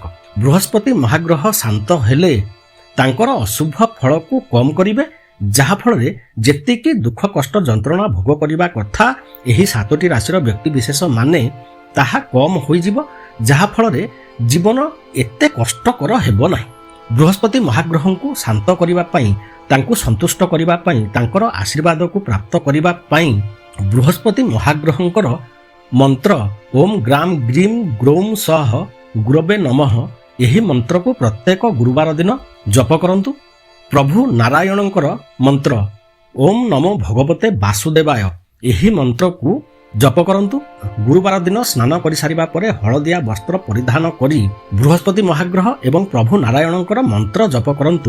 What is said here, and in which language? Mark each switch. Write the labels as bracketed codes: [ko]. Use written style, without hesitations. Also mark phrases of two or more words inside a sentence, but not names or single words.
[or] ବୃହସ୍ପତି ମହାଗ୍ରହ ଶାନ୍ତ ହେଲେ ତାଙ୍କର ଅଶୁଭ ଫଳ କୁ କମ କରିବେ, ଯାହା ଫଳ ରେ ଯେତିକି ଦୁଃଖ କଷ୍ଟ ଯନ୍ତ୍ରଣା ଭୋଗ କରିବା କଥା ଏହି 7ଟି ରାଶିର ବ୍ୟକ୍ତି ବିଶେଷ ମାନେ ତାହା କମ ହୋଇ ଯିବ, ଯାହା ଫଳ ରେ ଜୀବନ ଏତେ କଷ୍ଟକର ହେବ ନାହିଁ। ବୃହସ୍ପତି ମହାଗ୍ରହ କୁ ଶାନ୍ତ କରିବା ପାଇଁ, ତାଙ୍କୁ ସନ୍ତୁଷ୍ଟ କରିବା ପାଇଁ, ତାଙ୍କର ଆଶୀର୍ବାଦ କୁ ପ୍ରାପ୍ତ କରିବା ପାଇଁ ବୃହସ୍ପତି ମହାଗ୍ରହଙ୍କର ମନ୍ତ୍ର ଓମ୍ ଗ୍ରାମ୍ ଗ୍ରୀମ୍ ଗ୍ରୋମ୍ ସହ ଗୁରବେ ନମଃ ଏହି ମନ୍ତ୍ରକୁ ପ୍ରତ୍ୟେକ ଗୁରୁବାର ଦିନ ଜପ କରନ୍ତୁ। ପ୍ରଭୁ ନାରାୟଣଙ୍କର ମନ୍ତ୍ର ଓମ୍ ନମୋ ଭଗବତେ ବାସୁଦେବାୟ ଏହି ମନ୍ତ୍ରକୁ ଜପ କରନ୍ତୁ। ଗୁରୁବାର ଦିନ ସ୍ନାନ କରିସାରିବା ପରେ ହଳଦିଆ ବସ୍ତ୍ର ପରିଧାନ କରି ବୃହସ୍ପତି ମହାଗ୍ରହ ଏବଂ ପ୍ରଭୁ ନାରାୟଣଙ୍କର ମନ୍ତ୍ର ଜପ କରନ୍ତୁ।